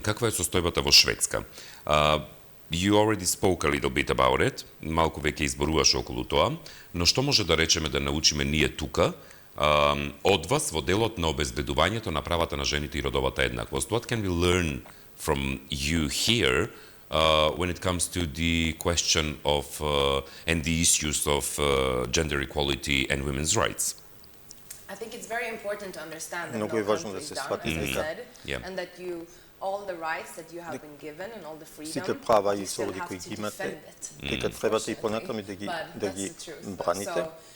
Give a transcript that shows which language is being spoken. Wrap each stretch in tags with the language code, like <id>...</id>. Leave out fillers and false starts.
<mk>Каква е состојбата во Шведска?</mk> <en>You already spoke a little bit about it,</en> <mk>малку веќе изборуваше околу тоа, но што може да речеме да научиме ние тука од вас во делот на обезбедувањето на правата на жените и родовата еднаквост?</mk> <en>What can we learn from you here when it comes to the question of and the issues of gender equality and women's rights? I think it's very important to understand that</en> <mk>Многу е важно да се свати дека</mk> <en>and that you all the rights that you have been given and all the freedom,</en> <mk>сите права и слободи кои ги имате, дека требате и понатаму да ги браните.</mk>